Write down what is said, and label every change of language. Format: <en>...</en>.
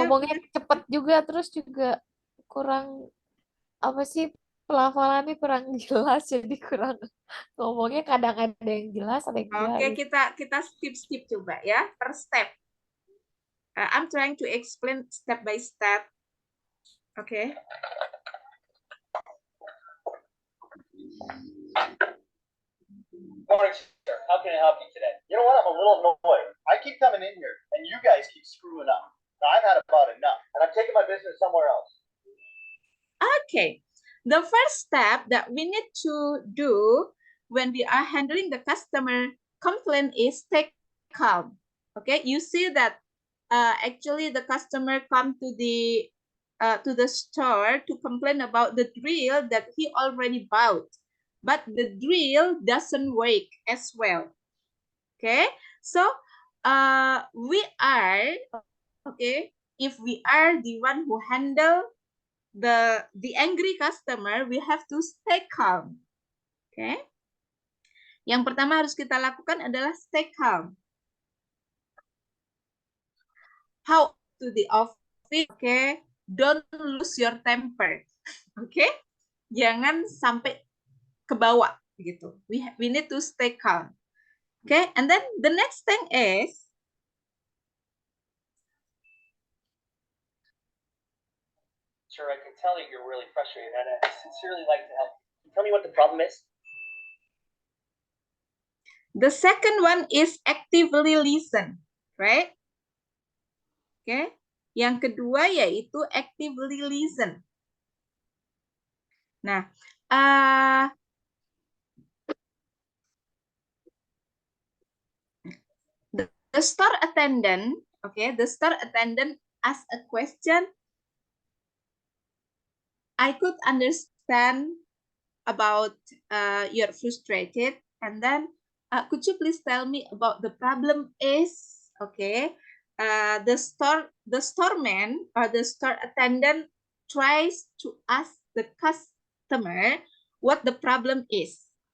<id>ngomongnya cepet juga, terus juga kurang, apa sih, pelafalannya kurang jelas, jadi kurang ngomongnya kadang ada yang jelas, ada yang enggak. Oke, gitu. kita skip coba ya, per step.</id> <en>I'm trying to explain step by step. Okay. Morning, sir. How can I help you today? You know what? I'm a little annoyed. I keep coming in here, and you guys keep screwing up. Now, I've had about enough, and I'm taking my business somewhere else. Okay. The first step that we need to do when we are handling the customer complaint is stay calm. Okay. You see that actually the customer come to the store to complain about the drill that he already bought, but the drill doesn't work as well. Okay, so we are, okay, if we are the one who handle the angry customer, we have to stay calm.</en> <id>Okay, yang pertama harus kita lakukan adalah</id> <en>stay calm. How to the office? Okay, don't lose your temper.</en> <id>Okay, jangan sampai ke bawah gitu.</id> <en>We need to stay calm. Okay, and then the next thing is Sir, I can tell that you're really frustrated, and I sincerely like to help. Can you tell me what the problem is? the second one is actively listen, right? Okay.</en> <id>Yang kedua yaitu</id> <en>actively listen. Nah, the store attendant, okay, the store attendant asked a question. I could understand about you're frustrated, and then could you please tell me about the problem is, okay, the storeman or the store attendant tries to ask the customer what the problem is.</en>